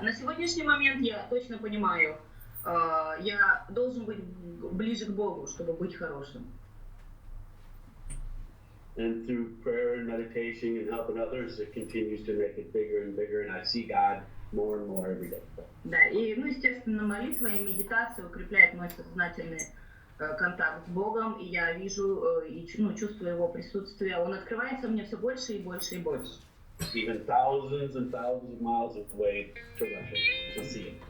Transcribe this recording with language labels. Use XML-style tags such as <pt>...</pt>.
<ru>На сегодняшний момент я точно понимаю, я должен быть ближе к Богу, чтобы быть хорошим.</ru> <en>And through prayer and meditation and helping others, it continues to make it bigger and bigger. And I see God more and more every day.</en> <ru>Да, и, ну, естественно, молитва и медитация укрепляет мой сознательный контакт с Богом, и я вижу и ну, чувствую Его присутствие. Он открывается мне все больше и больше и больше.</ru> <en>Even thousands and thousands of miles away to Russia to see it.</en>